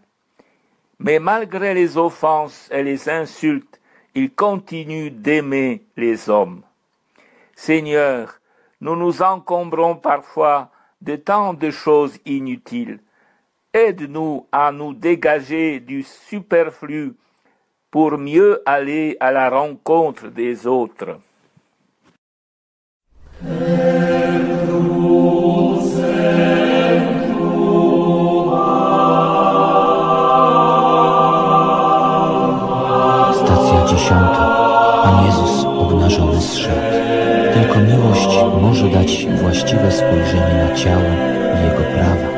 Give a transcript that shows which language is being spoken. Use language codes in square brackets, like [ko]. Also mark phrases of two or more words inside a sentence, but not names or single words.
[fr] Mais malgré les offenses et les insultes, il continue d'aimer les hommes. Seigneur, nous nous encombrons parfois de tant de choses inutiles. Aide-nous à nous dégager du superflu pour mieux aller à la rencontre des autres. [pl] Stacja 10. Pan Jezus obnażony zszedł. Tylko miłość może dać właściwe spojrzenie na ciało i jego prawa.